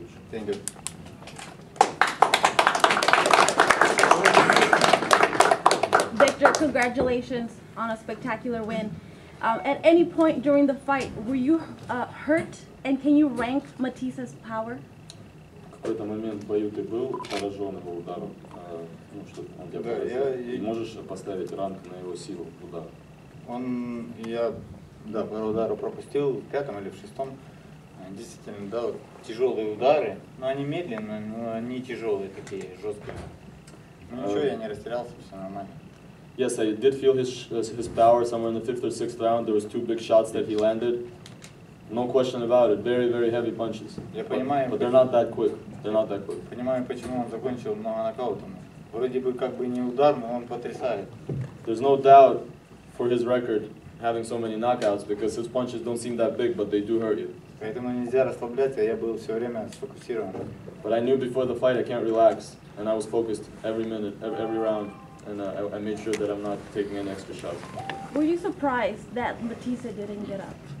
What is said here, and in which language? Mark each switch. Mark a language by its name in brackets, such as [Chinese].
[English] Thank you. Viktor, congratulations on a spectacular win. At any point during the fight, were you hurt, and can you rank Matthyse's power? [Russian] В какой-то момент в бою ты был поражен его ударом, ну, что он тебя поразил. И можешь поставить ранг на его силу удара. Я пару ударов пропустил в 5-м или в 6-м. Действительно, да, вот, тяжелые удары, но они медленные, но они тяжелые такие, жесткие. Ну ничего, я не растерялся, все нормально. [English] Yes, I did feel his power somewhere in the 5th or 6th round. There was 2 big shots that he landed. No question about it. Very, very heavy punches. But they're not that quick. They're not that quick. [Russian] Понимаю, почему он закончил много нокаутом. Вроде бы как бы не удар, но он потрясает. [English] There's no doubt for his record having so many knockouts because his punches don't seem that big, but they do hurt you. [Russian] Поэтому нельзя расслабляться, я был все время сфокусирован. [English] But I knew before the fight I can't relax, and I was focused every minute, every round, and I made sure that I'm not taking any extra shots. Were you surprised that Matthysse didn't get up?